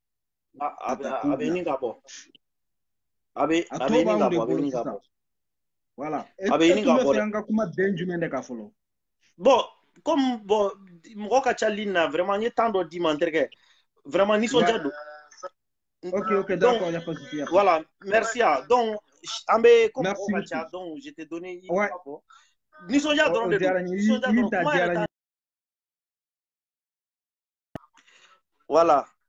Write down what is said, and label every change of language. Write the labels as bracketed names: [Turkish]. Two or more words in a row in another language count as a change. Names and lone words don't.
[Bambara] A bɛ ɲini ka bɔ. A bɛ ɲini ka bɔ. Voilà. A bɛ ɲini ka bɔ dɛ. An ka kuma bɛn jumɛn de ka fɔlɔ. [French] Bon comme [Bambara] mɔgɔ ka ca ligne na vraiment n ye temps dɔ d'i ma n terikɛ. Vraiment nisɔndiya don. [French] Ok, d'accord, il n'y a pas de souci. Voilà, merci. Donc [Bambara] an bɛ [French] comme [Bambara] mɔgɔ ka ca [French] donc je t'ai donné. [Bambara] Nisɔndiya dɔrɔn de don. Nisɔndiya dɔrɔn kuma yɛrɛ t'a. Voilà.